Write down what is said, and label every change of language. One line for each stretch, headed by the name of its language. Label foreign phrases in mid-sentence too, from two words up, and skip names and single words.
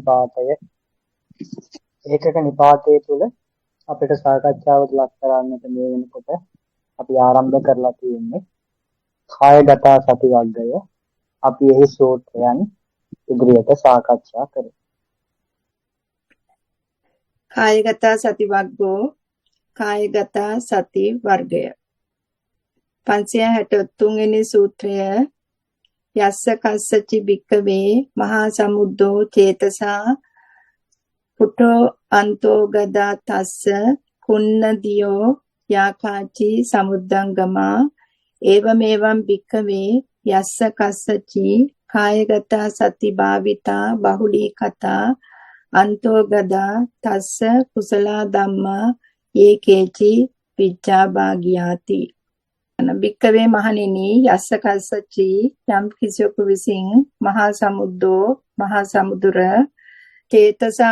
Sinhala: නිපාතය තුළ අපිට සාකච්ඡාවට ලක් කරන්නට මේ වෙනකොට අපි ආරම්භ කරලා තියෙන්නේ කායගත සති වර්ගය. අපි එහි සූත්‍රයන් ඉදිරියට සාකච්ඡා කරමු.
Pali: කායගත සති වර්ගෝ
Sinhala: කායගත සති වර්ගය 563 වෙනි සූත්‍රය
Pali: යස්ස කස්සචි භික්ඛවේ මහා සමුද්දෝ චේතසා පුට්ඨෝ අන්තෝ ගදා තස්ස කුන්නදියෝ යාකාචි සමුද්දංගමා ඒවමෙවං භික්ඛවේ යස්ස කස්සචි කායගත සති භාවිතා බහුලී කතා අන්තෝ ගදා තස්ස කුසලා ධම්මා ඒකේචි විච්ඡා භාගියාති.
Sinhala: භික්ඛවේ මහණෙනි
Pali: යස්ස කස්සචි
Sinhala: යම් කිසියෙකු විසින්
Pali: මහා සමුද්දෝ
Sinhala: මහා සමුදුර චේතසා